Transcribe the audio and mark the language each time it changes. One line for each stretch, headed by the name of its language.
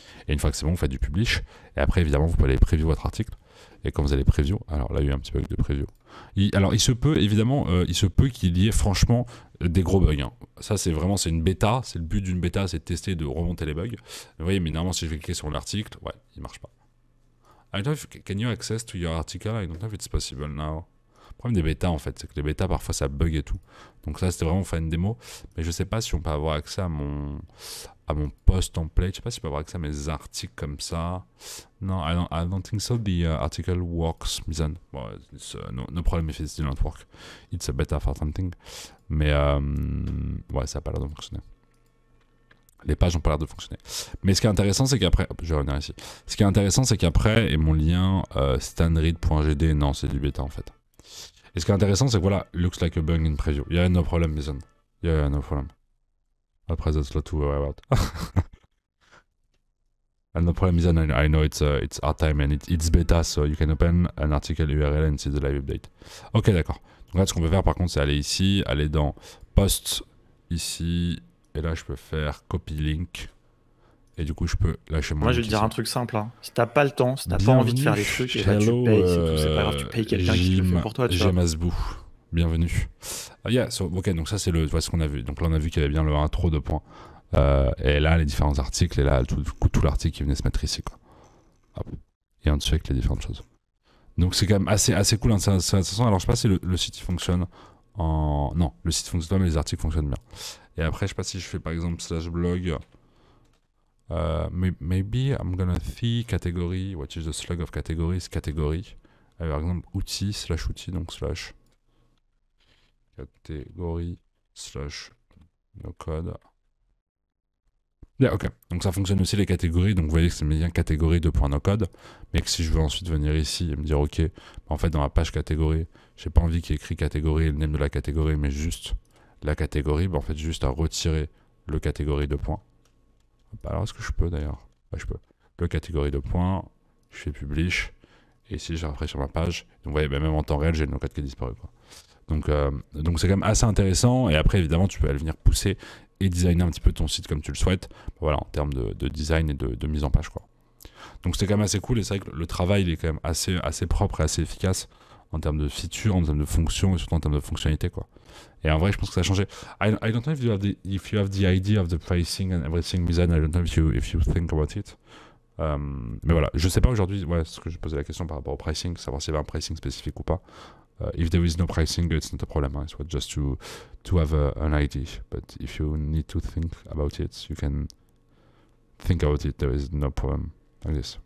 French: Et une fois que c'est bon, vous faites du publish, et après, évidemment, vous pouvez aller preview votre article. Et quand vous allez preview, alors là, il y a eu un petit bug de preview. Il se peut, évidemment, qu'il y ait franchement des gros bugs, hein. Ça, c'est une bêta. C'est le but d'une bêta, c'est de tester, de remonter les bugs. Vous voyez, mais normalement, si je vais cliquer sur l'article, ouais, il marche pas.
English: I don't know can you access to your article? I don't know if it's possible now.
French: Le problème des bêtas, en fait, c'est que les bêtas, parfois, ça bug et tout. Donc ça, c'était vraiment faire une démo. Mais je sais pas si on peut avoir accès à mon post template. Je sais pas si on peut avoir accès à mes articles comme ça.
English: Non, I don't think so. The article works, Mizan. Bon, no problem if it still not work. It's a beta for something.
French: Mais ouais, ça a pas l'air de fonctionner. Les pages n'ont pas l'air de fonctionner. Mais ce qui est intéressant, c'est qu'après... Je vais revenir ici. Ce qui est intéressant, c'est qu'après, et mon lien stanread.gd, non, c'est du bêta, en fait. Et ce qui est intéressant, c'est que voilà,
English: looks like a bug in preview. Yeah, no problem, Mizan. Yeah, no problem. Après, that's not to worry about. And no problem, Mizan, I know it's hard time and it's beta, so you can open an article URL and see the live update.
French: Ok, d'accord. Donc là, ce qu'on peut faire, par contre, c'est aller ici, aller dans Post, ici, et là, je peux faire Copy Link. Et du coup, je peux lâcher mon. Moi, je vais te dire un truc simple, hein. Si t'as pas le temps, si t'as pas envie de faire les trucs, et bah, tu payes, c'est tout. C'est pas grave, tu payes quelqu'un qui te le fait pour toi. Jamasbou, bienvenue. Ok, donc ça, c'est ce qu'on a vu. Donc là, on a vu qu'il y avait bien le intro de points. Et là, les différents articles, et là, tout l'article qui venait se mettre ici, quoi. Hop. Et en dessous avec les différentes choses. Donc c'est quand même assez cool. Hein, alors, je sais pas si le site il fonctionne en. Non, le site fonctionne, mais les articles fonctionnent bien. Et après, je sais pas si je fais par exemple /blog.
English: Maybe I'm gonna see category, what is the slug of categories, category.
French: Par exemple, outils /outils, donc catégorie /no code. Yeah, ok. Donc ça fonctionne aussi les catégories. Donc vous voyez que c'est bien catégorie .no code. Mais que si je veux ensuite venir ici et me dire ok, en fait dans ma page catégorie, j'ai pas envie qu'il y ait écrit catégorie et le name de la catégorie, mais juste la catégorie, en fait juste à retirer le catégorie de points. Alors est-ce que je peux d'ailleurs? Ouais, je peux. Le catégorie de points, je fais publish, et ici je rafraîchis sur ma page. Donc vous voyez, même en temps réel, j'ai le no-code qui est disparu, quoi. Donc c'est quand même assez intéressant, et après évidemment tu peux aller venir pousser et designer un petit peu ton site comme tu le souhaites, voilà, en termes de design et de mise en page, quoi. Donc c'était quand même assez cool, et c'est vrai que le travail il est quand même assez propre et assez efficace en termes de features, en termes de fonctions, et surtout en termes de fonctionnalité, quoi. Et en vrai, je pense que ça a changé.
English: I don't know if you have the idea of the pricing and everything, Mizan. I don't know if you think about it.
French: Mais voilà, je sais pas aujourd'hui, ouais, ce que je posais la question par rapport au pricing, savoir s'il y avait un pricing spécifique ou pas.
English: If there is no pricing, it's not a problem. It's just to have an idea. But if you need to think about it, you can think about it. There is no problem like this.